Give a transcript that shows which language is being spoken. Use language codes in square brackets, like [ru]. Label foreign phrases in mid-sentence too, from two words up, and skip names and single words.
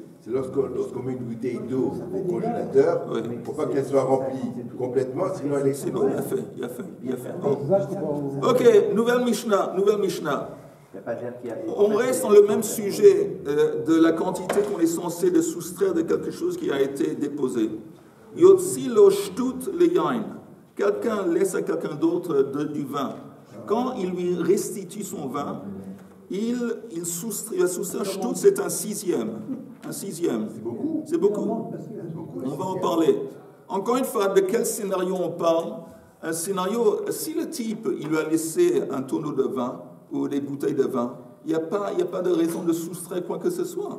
[fr] C'est lorsqu'on met une bouteille d'eau au congélateur, il ne faut pas qu'elle soit remplie complètement, sinon elle explose. C'est bon, il a fait. Ok, nouvelle Mishnah. On reste dans le même sujet de la quantité qu'on est censé de soustraire de quelque chose qui a été déposé. [he] יוצי לו שתות ל יין. [fr] Quelqu'un laisse à quelqu'un d'autre du vin. Quand il lui restitue son vin, il va soustraire shtut, c'est un sixième. C'est beaucoup. On va en parler. Encore une fois, de quel scénario on parle? Un scénario, si le type, il lui a laissé un tonneau de vin ou des bouteilles de vin, il n'y a pas de raison de soustraire quoi que ce soit.